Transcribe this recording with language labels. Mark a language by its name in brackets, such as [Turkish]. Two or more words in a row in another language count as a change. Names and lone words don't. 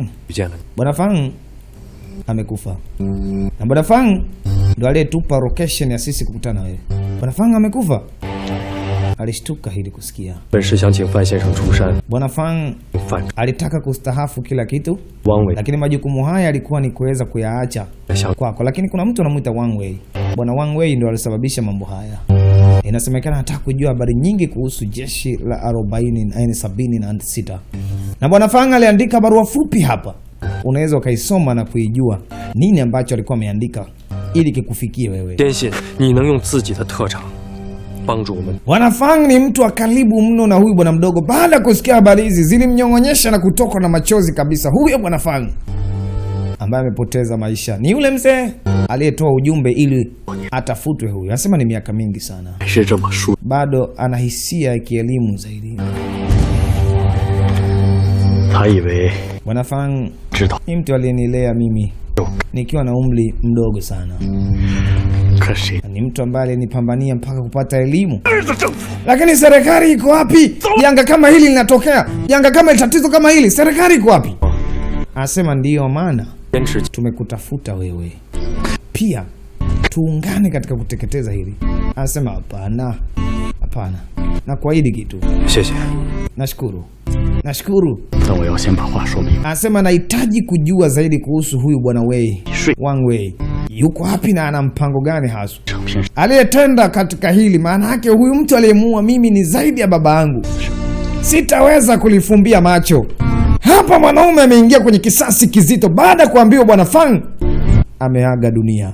[Chinese] 遇见了你， [Swahili] Bwana Fang amekufa. Na Bwana Fang ndo aliyetupa location ya sisi kukutana wewe. Bwana Fang amekufa. Alishtuka hili kusikia. [Chinese] 本是想请范先生出山， [Swahili] Bwana Fang 范 alitaka kustahafu kila kitu, 汪伟 lakini majukumu haya yalikuwa ni kuweza kuyaacha [Chinese] 想 [Swahili] kwako. Lakini kuna mtu anamuita Wang Wei. Bwana Wang Wei ndo alisababisha mambo haya. Inasemekana anataka kujua habari nyingi kuhusu jeshi la 76. Na Bwana Fang aliandika barua fupi hapa. Unaweza ukaisoma na kuijua nini ambacho alikuwa ameandika ili kikufikie wewe. [Chinese] 坚信你能用自己的特长帮助我们。 [Swahili] Bwana Fang ni mtu wa karibu mno na huyu bwana mdogo. Baada ya kusikia habari hizi zilimnyong'onyesha na kutokwa na machozi kabisa. Huyo bwana Fang ambaye amepoteza maisha ni yule mzee aliyetoa ujumbe ili atafutwe huyu. Anasema ni miaka mingi sana. [Chinese] 是这么说， [Swahili] Bado ana hisia ya kielimu zaidi. [Chinese] 他以为 [Swahili] Bwana Fang [Chinese] 知道， [Swahili] ni mtu aliyenilea mimi nikiwa na umri mdogo sana. [Chinese] 可谁 [Swahili] Ni mtu ambaye alinipambania mpaka kupata elimu. Lakini serikali iko wapi? Janga kama hili linatokea. Janga kama tatizo kama hili, serikali iko wapi? Anasema ndiyo maana [Chinese] 坚持 [Swahili] tumekutafuta wewe. Pia tuungane katika kuteketeza hili. Anasema hapana. Hapana. Na kuahidi kitu. [Chinese] 谢谢。 [Swahili] Nashukuru. Nashukuru. [Chinese] 但我要先把话说明。 [Swahili] Anasema nahitaji kujua zaidi kuhusu huyu bwana Wei. Wang Wei. Yuko wapi na ana mpango gani hasa? [Chinese] 整片 [Swahili] Aliyetenda katika hili, maana yake huyu mtu aliyemuua mimi ni zaidi ya baba yangu. Sitaweza kulifumbia macho. Hapa mwanaume ameingia kwenye kisasi kizito baada ya kuambiwa bwana Fang ameaga dunia.